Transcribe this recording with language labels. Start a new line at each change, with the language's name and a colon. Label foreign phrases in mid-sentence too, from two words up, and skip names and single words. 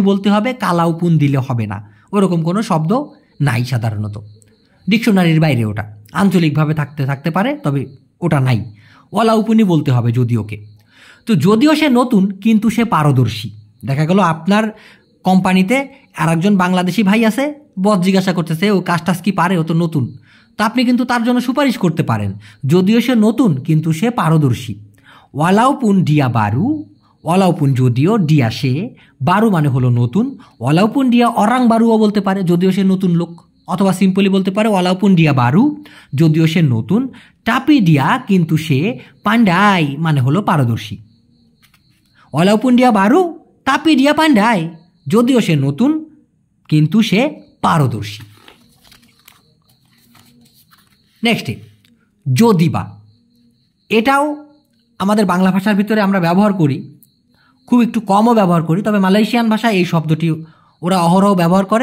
Bangla: বলতে হবে কালাউপুন দিলে হবে না ওরকম কোনো শব্দ নাই সাধারণত ডিকশনারির বাইরে ওটা আঞ্চলিকভাবে থাকতে পারে তবে ওটা নাই ওয়ালাউপুনই বলতে হবে যদিওকে তো যদিও সে নতুন কিন্তু সে পারদর্শী দেখা গেল আপনার কোম্পানিতে আর একজন বাংলাদেশি ভাই আছে বস জিজ্ঞাসা করতেছে ও কাজটা কি পারে ও তো নতুন তা আপনি কিন্তু তার জন্য সুপারিশ করতে পারেন যদিও সে নতুন কিন্তু সে পারদর্শী
Malay: walaupun dia baru, walaupun যদিও dia সে, baru
Bangla: মানে হলো নতুন,
Malay: walaupun dia orang baru
Bangla: ও বলতে পারে যদিও সে নতুন লোক, অথবা সিম্পলি বলতে পারে
Malay: walaupun dia baru
Bangla: যদিও সে নতুন,
Malay: tapi dia
Bangla: কিন্তু সে, pandai মানে হলো পারদর্শী।
Malay: walaupun dia baru tapi dia pandai
Bangla: যদিও সে নতুন কিন্তু সে পারদর্শী। নেক্সটে যদি বা, এটাও আমাদের বাংলা ভাষার ভিতরে আমরা ব্যবহার করি, খুব একটু কমও ব্যবহার করি, তবে মালয়েশিয়ান ভাষায় এই শব্দটি ওরা অহরহ ব্যবহার করে।